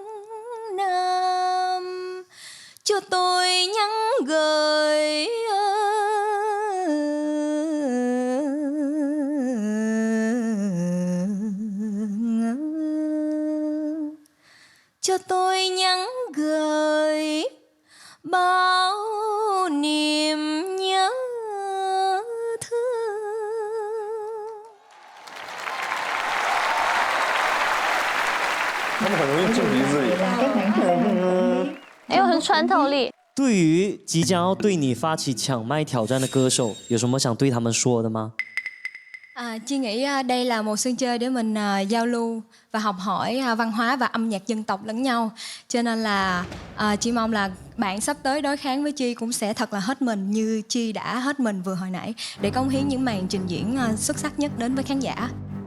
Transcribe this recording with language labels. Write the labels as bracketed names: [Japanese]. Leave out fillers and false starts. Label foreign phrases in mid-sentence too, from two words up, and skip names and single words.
[Vietnamese] Nam cho tôi nhắn gửi cho tôi nhắn gửi bao niềm nhớ thương. [Chinese] 他们很容易进鼻子里。哎呦，很穿透力。对于即将要对你发起抢麦挑战的歌手，有什么想对他们说的吗？ [Vietnamese] Chi nghĩ đây là một sân chơi để mình giao lưu và học hỏi văn hóa và âm nhạc dân tộc lẫn nhau. Cho nên là Chi mong là bạn sắp tới đối kháng với Chi cũng sẽ thật là hết mình như Chi đã hết mình vừa hồi nãy để cống hiến những màn trình diễn xuất sắc nhất đến với khán giả.